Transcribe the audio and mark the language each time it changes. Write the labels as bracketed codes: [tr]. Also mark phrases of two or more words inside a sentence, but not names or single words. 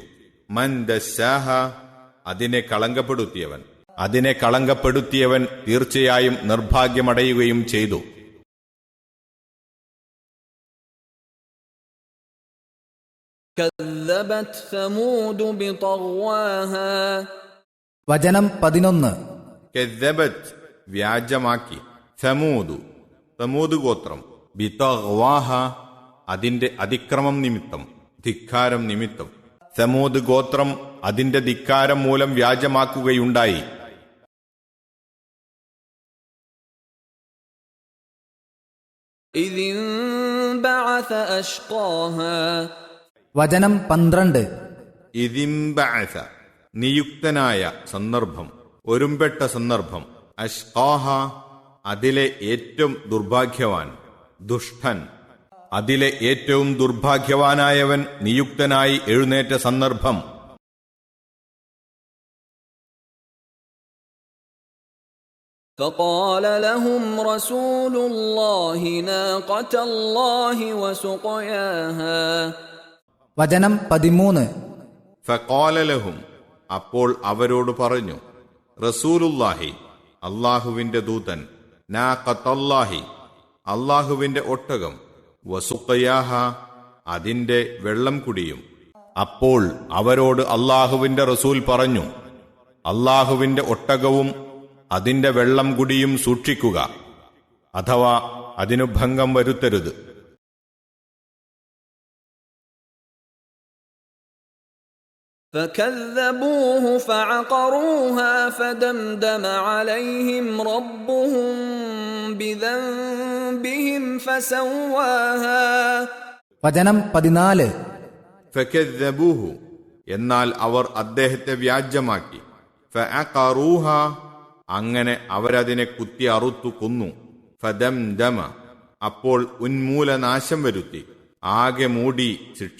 [ar] من دساها [ml] അതിനെ കളങ്കപ്പെടുത്തിയവൻ, അതിനെ കളങ്കപ്പെടുത്തിയവൻ തീർച്ചയായും നിർഭാഗ്യമടയുകയും ചെയ്തു. [ar] كذبت ثمود بطغواها [ml] വചനം 11. കെദ്ദബത് വ്യാജമാക്കി, സമൂദ് ഗോത്രം, ബിതഗ്വാഹ അതിന്റെ അതിക്രമം നിമിത്തം, ധിക്കാരം നിമിത്തം. സമൂദ് ഗോത്രം അതിന്റെ ധിക്കാരം മൂലം വ്യാജമാക്കുകയുണ്ടായി. [ar] إذ انبعث أشقاها [ml] വചനം 12. ഇതിംബഅസ നിയുക്തനായ സന്ദർഭം, ഒരുമ്പെട്ട സന്ദർഭം. അഷ്ഖാഹ അതിലെ ഏറ്റവും ദുർഭാഗ്യവാൻ, ദുഷ്ടൻ. അതിലെ ഏറ്റവും ദുർഭാഗ്യവാനായവൻ നിയുക്തനായി എഴുന്നേറ്റ സന്ദർഭം. [ar] فقال لهم رسول الله ناقة الله وسقياها [ml] വചനം 13. [ar] فقال لهم [ml] അപ്പോൾ അവരോട് പറഞ്ഞു, റസൂലുള്ളാഹി അല്ലാഹുവിന്റെ ദൂതൻ, നാഖത്തല്ലാഹി അല്ലാഹുവിന്റെ ഒട്ടകം, വസുഖയാഹ അതിന്റെ വെള്ളം കുടിയും. അപ്പോൾ അവരോട് അല്ലാഹുവിന്റെ റസൂൽ പറഞ്ഞു, അല്ലാഹുവിന്റെ ഒട്ടകവും അതിന്റെ വെള്ളം കുടിയും സൂക്ഷിക്കുക, അഥവാ അതിനു ഭംഗം വരുത്തരുത്. [ar] فكذبوه فعقروها فدمدم عليهم ربهم بذنبهم فسواها [ml] വചനം 14. ഫകദ്ദബൂഹു എന്നാൽ അവർ അദ്ദേഹത്തെ വ്യാജ്യമാക്കി. ഫഅഖറൂഹ അങ്ങനെ അവരതിനെ കുത്തി അറുത്തു കൊന്നു. ഫദംദമ അപ്പോൾ ഉന്മൂലനാശം വരുത്തി, ആകെ മൂടി ശിക്ഷ.